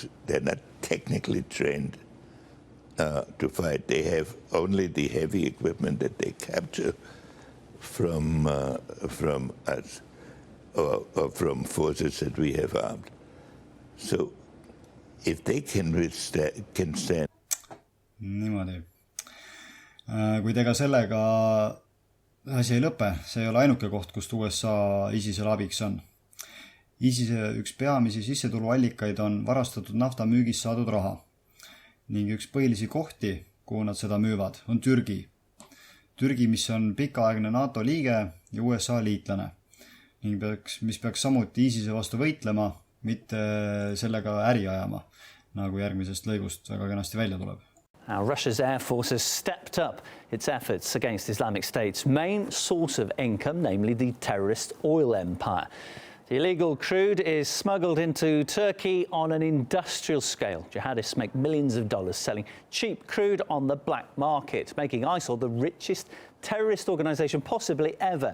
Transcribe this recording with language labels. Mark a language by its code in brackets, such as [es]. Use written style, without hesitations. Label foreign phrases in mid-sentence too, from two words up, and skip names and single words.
[en] They're not technically trained to fight. They have only the heavy equipment that they capture from us or from forces that we have armed. So if they can stand. [et] Niimoodi. Kuid ega sellega asi ei lõpe, see ei ole ainuke koht, kust USA ISISele abiks on. ISISe üks peamisi sissetuluallikaid on varastatud nafta müügist saadud raha ning üks põhilisi kohti, kuhu nad seda müüvad, on Türgi. Türgi, mis on pikaaegne NATO liige ja USA liitlane ning mis peaks samuti ISISe vastu võitlema, mitte sellega äri ajama, nagu järgmisest lõigust väga kenasti välja tuleb. [en] Now, Russia's Air Force has stepped up its efforts against Islamic State's main source of income, namely the terrorist oil empire. The illegal crude is smuggled into Turkey on an industrial scale. Jihadists make millions of dollars selling cheap crude on the black market, making ISIL the richest terrorist organization possibly ever.